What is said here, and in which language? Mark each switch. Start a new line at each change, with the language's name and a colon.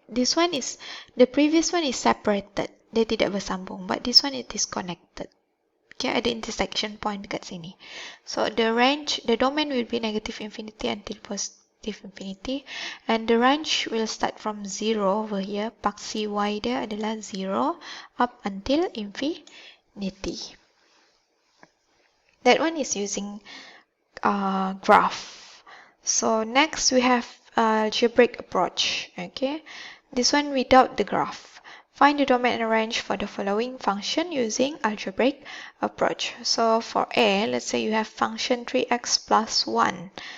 English: This one is, the previous one is separated.
Malay: Dia tidak bersambung.
English: But this one, it is connected. Okay,
Malay: ada intersection point dekat sini.
English: So the range, the domain will be negative infinity until positive infinity. And the range will start from 0 over here.
Malay: Paksi y dia adalah 0
English: up until infinity. That one is using graph. So next we have algebraic approach. Okay, this one without the graph. Find the domain and range for the following function using algebraic approach. So for A, let's say you have function 3x plus 1.